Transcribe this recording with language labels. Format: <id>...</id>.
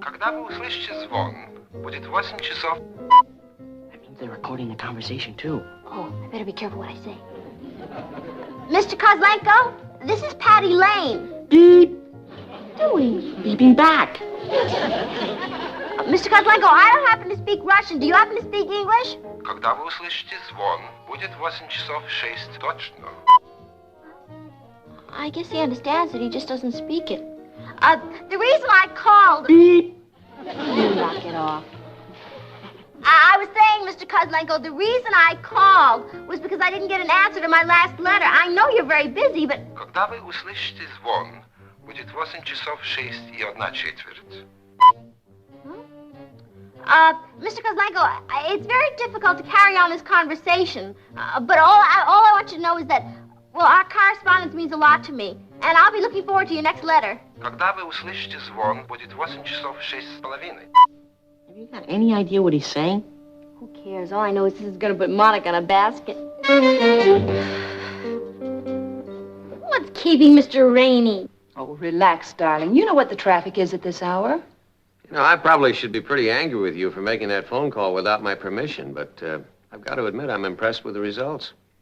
<ru>Когда вы услышите звон, будет 8 часов.</ru> <en>That means they're recording the conversation, too. Oh, I better be careful what I say. Mr. Kozlenko, this is Patty Lane. Beep. What are you doing? Beeping back. Mr. Kozlenko, I don't happen to speak Russian. Do you happen to speak English?</en> <ru>Когда вы услышите звон, будет 8 часов 6 точно.</ru> <en>I guess he understands it. He just doesn't speak it. The reason I called... Beep. You knock it off. I was saying, Mr. Kozlenko, the reason I called was because I didn't get an answer to my last letter. I know you're very busy, but...</en> <ru>Когда вы услышите звон, будет 8 часов 6 и 1 четверть.</ru> <en>Mr. Kozlenko, it's very difficult to carry on this conversation. But all I want you to know is that, well, our correspondence means a lot to me. And I'll be looking forward to your next letter.</en> <ru>Когда вы услышите звон, будет 8 часов 6:30.</ru> <en>Have you got any idea what he's saying? Who cares? All I know is this is going to put Monica in a basket. What's keeping Mr. Rainey? Oh, relax, darling. You know what the traffic is at this hour. You know, I probably should be pretty angry with you for making that phone call without my permission, but I've got to admit I'm impressed with the results.</en>